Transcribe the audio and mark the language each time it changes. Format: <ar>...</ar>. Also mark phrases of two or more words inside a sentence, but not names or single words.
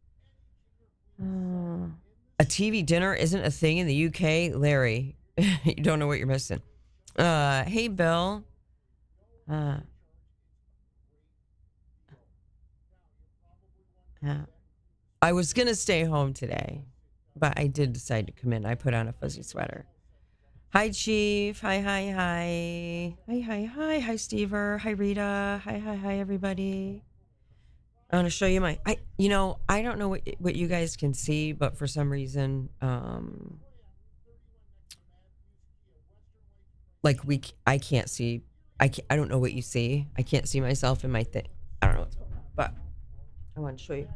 <en>A TV dinner isn't a thing in the UK, Larry. You don't know what you're missing. Hey, Bill. I was gonna stay home today, but I did decide to come in. I put on a fuzzy sweater. Hi, Chief. Hi, hi, hi. Hi, hi, hi. Hi, Stever. Hi, Rita. Hi, hi, hi, everybody. I want to show you I don't know what you guys can see, but for some reason, I can't see. I don't know what you see. I can't see myself in my thing. I don't know what's going on, but I want to show you.</en>